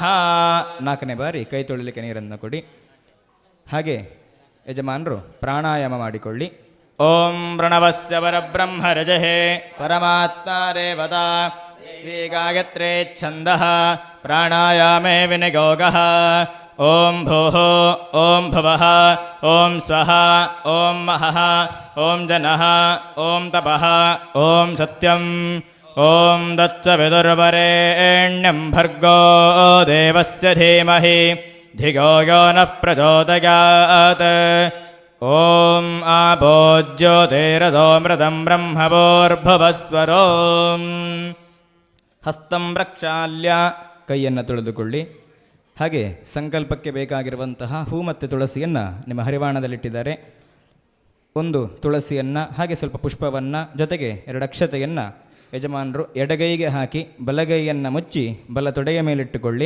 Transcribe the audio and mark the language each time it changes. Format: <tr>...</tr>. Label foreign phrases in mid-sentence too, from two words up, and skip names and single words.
<kn>4ನೇ ಬಾರಿ ಕೈ ತೊಳಿಲಿಕ್ಕೆ ನೀರನ್ನು ಕೊಡಿ. ಹಾಗೆ ಯಜಮಾನರು ಪ್ರಾಣಾಯಾಮ ಮಾಡಿಕೊಳ್ಳಿ.</kn> <sa>ಓಂ ಪ್ರಣವಸ್ಯ ಪರಬ್ರಹ್ಮ ರಜಹೇ ಪರಮಾತ್ಮ ದೇವತಾ ಗಾಯತ್ರೇ ಛಂದಃ ಪ್ರಾಣಾಯಾಮೇ ವಿನಿಯೋಗಃ. ಓಂ ಭೂಃ ಓಂ ಭುವಃ ಓಂ ಸ್ವಃ ಓಂ ಮಹಃ ಓಂ ಜನಃ ಓಂ ತಪಃ ಓಂ ಸತ್ಯಂ ಓಂ ದಚ್ಚ ವಿದುರ್ವರೆಣ್ಯಂ ಭರ್ಗೋ ದೇವಸ್ಯ ಧೀಮಹಿ ಧಿಯೋ ಯೋ ನಃ ಪ್ರಚೋದಯಾತ್. ಓಂ ಆಭೋಜ್ಯೋತಿರಸೋಮೃತಂ ಬ್ರಹ್ಮಭೂರ್ಭುವಸ್ವರೋಂ. ಹಸ್ತಂ ಪ್ರಕ್ಷಾಲ್ಯ</sa> <kn>ಕೈಯನ್ನು ತೊಳೆದುಕೊಳ್ಳಿ. ಹಾಗೆ ಸಂಕಲ್ಪಕ್ಕೆ ಬೇಕಾಗಿರುವಂತಹ ಹೂ ಮತ್ತು ತುಳಸಿಯನ್ನು ನಿಮ್ಮ ಹರಿವಾಣದಲ್ಲಿಟ್ಟಿದ್ದಾರೆ. ಒಂದು ತುಳಸಿಯನ್ನು ಹಾಗೆ ಸ್ವಲ್ಪ ಪುಷ್ಪವನ್ನು ಜೊತೆಗೆ 2 ಅಕ್ಷತೆಯನ್ನು ಯಜಮಾನರು ಎಡಗೈಗೆ ಹಾಕಿ ಬಲಗೈಯನ್ನು ಮುಚ್ಚಿ ಬಲ ತೊಡೆಯ ಮೇಲಿಟ್ಟುಕೊಳ್ಳಿ.</kn>